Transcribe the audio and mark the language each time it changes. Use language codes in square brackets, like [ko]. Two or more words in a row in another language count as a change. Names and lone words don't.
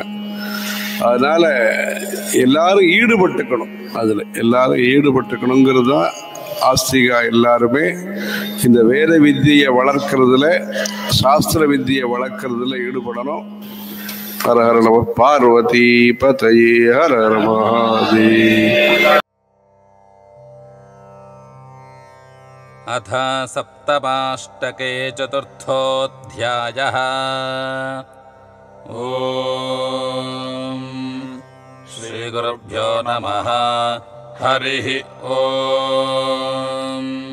[ta] அதனால எல்லாரும் ஈடுபட்டுக்கணும், அதில் எல்லாரும் ஈடுபட்டுக்கணுங்கிறது தான் ஆஸ்திகா எல்லாருமே இந்த வேத வித்தியை வளர்க்கறதுல சாஸ்திர வித்தியை வளர்க்கறதுல ஈடுபடணும். [sa] हर हर नम पार्वती पतये हर हर महादेव. अथ सप्तमाष्टके चतुर्थोऽध्यायः। ॐ श्रीगुरुभ्यो नमः। हरिः ॐ।